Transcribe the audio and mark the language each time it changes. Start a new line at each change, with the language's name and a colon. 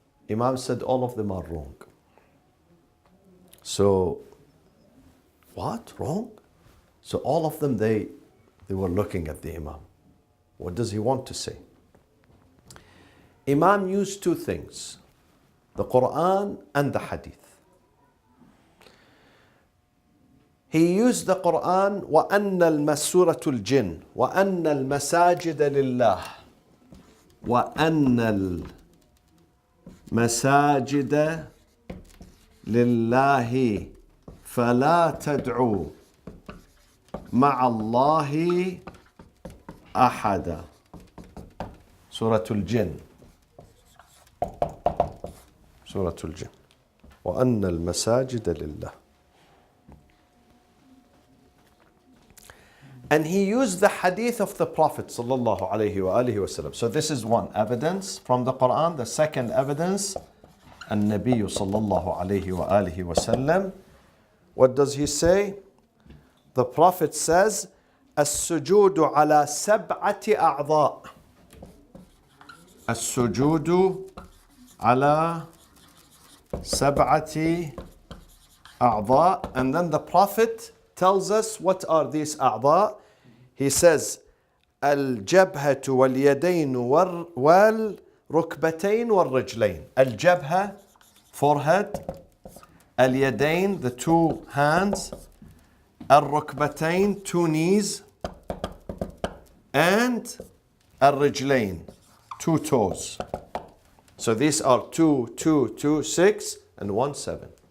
English: Imam said, all of them are wrong. So, what? Wrong? So all of them, they were looking at the Imam. What does he want to say? Imam used two things, the Quran and the Hadith. he used the Quran
Arabic: وَأَنَّ الْمَسُورَةُ الْجِنِّ وَأَنَّ الْمَسَاجِدَ لِلَّهِ وَأَنَّ الْمَسَاجِدَ لِلَّهِ فَلَا تَدْعُوا مَعَ اللَّهِ أَحَدًا.
English: Surah Al-Jinn.
Arabic: Surah Al-Jinn. وَأَنَّ الْمَسَاجِدَ لِلَّهِ.
English: And he used the hadith of the Prophet sallallahu alaihi wasallam. So this is one evidence from the Quran. The second evidence,
Arabic: النبي صلى الله عليه وآله وسلم.
English: What does he say? The Prophet says,
Arabic: السجود على سبعة أعضاء. السجود على سبعة أعضاء.
English: And then the Prophet tells us what are these أعضاء. He says
Arabic: الجبهة واليدين والركبتين والرجلين.
English: الجبهة, forehead. اليدين, the two hands. الركبتين, two knees. And الرجلين, two toes. So these are 2, 2, 2, 6 and 1, 7.